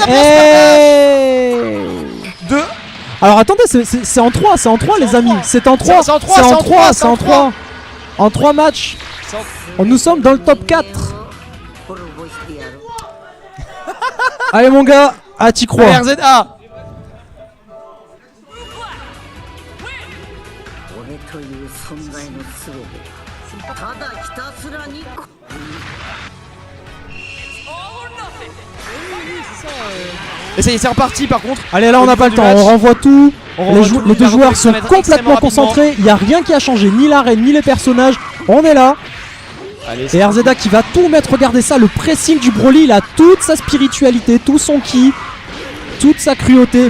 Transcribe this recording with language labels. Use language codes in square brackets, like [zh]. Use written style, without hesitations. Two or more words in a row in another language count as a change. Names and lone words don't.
[fr] Non, on a pas Eh. 2. Alors attendez, c'est en 3, c'est en 3 les amis. C'est en 3. C'est en 3, C'est en c'est en 3, 3, c'est en 3. En 3 matchs. Nous sommes dans le top 4. Allez mon gars, ah t'y crois. RZA. [ja] 俺という存在の全てただひたすらに [fr] Et ça y est, c'est reparti par contre. Allez là on Au n'a pas le niveau temps, du on match. renvoie tout. On renvoie tout, Les deux la joueurs reconnexion sont va être extrêmement complètement rapidement. concentrés. Il n'y a rien qui a changé, ni l'arène, ni les personnages. On est là. Allez, Et RZA qui va tout mettre, regardez ça, le pressing du Broly, il a toute sa spiritualité, tout son ki, toute sa cruauté.